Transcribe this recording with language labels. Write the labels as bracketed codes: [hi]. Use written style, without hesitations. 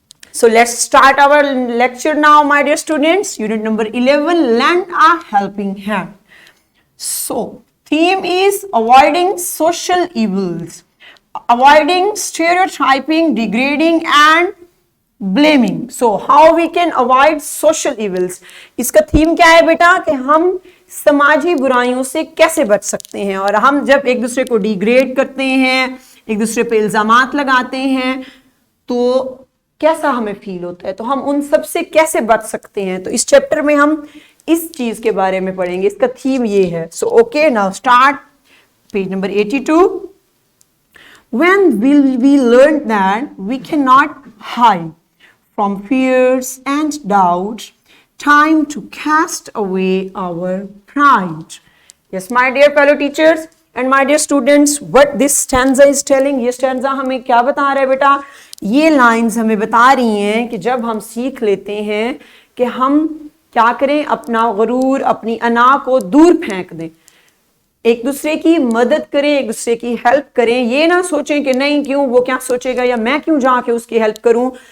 [en] So let's start our lecture now, my dear students. Unit number 11, Lend a Helping Hand. So theme is avoiding social evils, avoiding stereotyping, degrading and blaming. So how we can avoid social evils? [hi] इसका theme क्या है बेटा कि हम समाजी बुराइयों से कैसे बच सकते हैं, और हम जब एक दूसरे को डिग्रेड करते हैं, एक दूसरे पे इल्जामात लगाते हैं, तो कैसा हमें फील होता है, तो हम उन सब से कैसे बच सकते हैं. तो इस चैप्टर में हम इस चीज के बारे में पढ़ेंगे. इसका थीम ये है. [en] So okay, now start page number 82. When will we learn that we cannot hide from fears and doubt, time to cast away our pride. Yes, my dear fellow teachers and my dear students, what this stanza is telling, [hi] ये stanza हमें क्या बता रहा है बेटा? ये lines हमें बता रही हैं कि जब हम सीख लेते हैं कि हम क्या करें, अपना गरूर, अपनी अना को दूर फेंक दें, एक दूसरे की मदद करें, एक दूसरे की हेल्प करें. ये ना सोचें कि नहीं क्यों, वो क्या सोचेगा या मैं क्यों जाके उसकी हेल्प करूं.